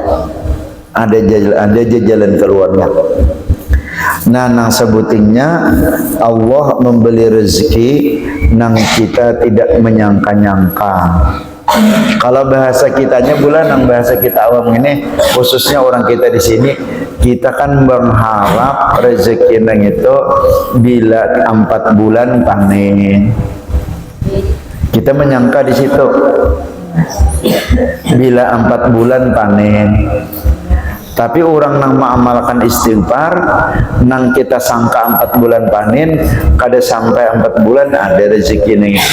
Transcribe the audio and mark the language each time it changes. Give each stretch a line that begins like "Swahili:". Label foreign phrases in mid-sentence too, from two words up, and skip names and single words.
Indonesian: Ada aja jalan keluarnya. Nah, nang sebutingnya Allah membeli rezeki nang kita tidak menyangka-nyangka. Kalau bahasa kitanya bulan, nang bahasa kita awam ini, khususnya orang kita di sini, kita kan berharap rezeki nang itu bila 4 bulan panen. Kita menyangka di situ bila 4 bulan panen. Tapi orang nang mengamalkan istighfar, nang kita sangka 4 bulan panen, kada sampai 4 bulan ada rezeki nih.